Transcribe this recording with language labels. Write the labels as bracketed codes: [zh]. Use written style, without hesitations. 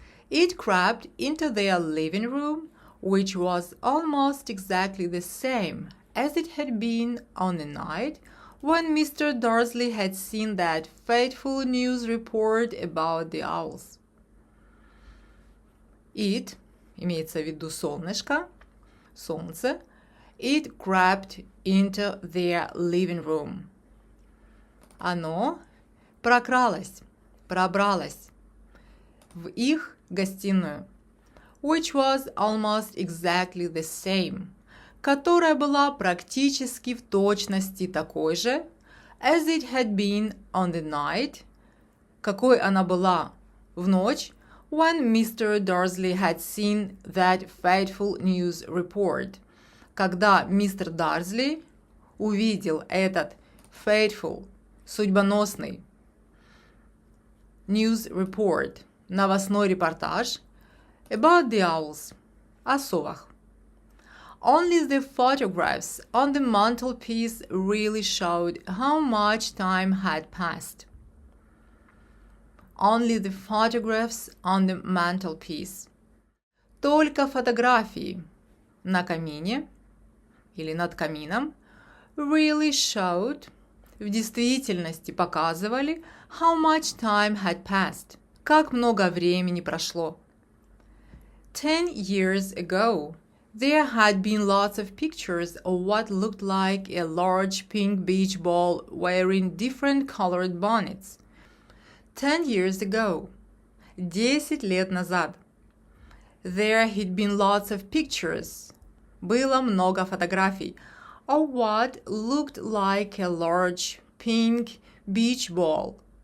[en] It crept into their living room, which was almost exactly the same as it had been on the night when Mr. Dursley had seen that fateful news report about the owls. It, [ru] имеется в виду солнышко, солнце, [en] it crept into their living room. [ru] Оно прокралось, пробралось в их гостиную, [en] which was almost exactly the same, [ru] которая была практически в точности такой же, [en] as it had been on the night, [ru] какой она была в ночь, [en] when Mr. Dursley had seen that fateful news report, [ru] когда мистер Дарсли увидел этот [en] fateful, [ru] судьбоносный [en] news report, [ru] новостной репортаж [en] about the owls, [ru] о совах. [en] Only the photographs on the mantelpiece really showed how much time had passed. Only the photographs on the mantelpiece. [ru] Только фотографии на камине или над камином [en] really showed, [ru] в действительности показывали [en] how much time had passed, [ru] как много времени прошло. [en] 10 years ago, there had been lots of pictures of what looked like a large pink beach ball wearing different colored bonnets. 10 years ago, [ru] 10 лет назад, [en] there had been lots of pictures, [ru] было много фотографий, [en] of what looked like a large pink beach ball,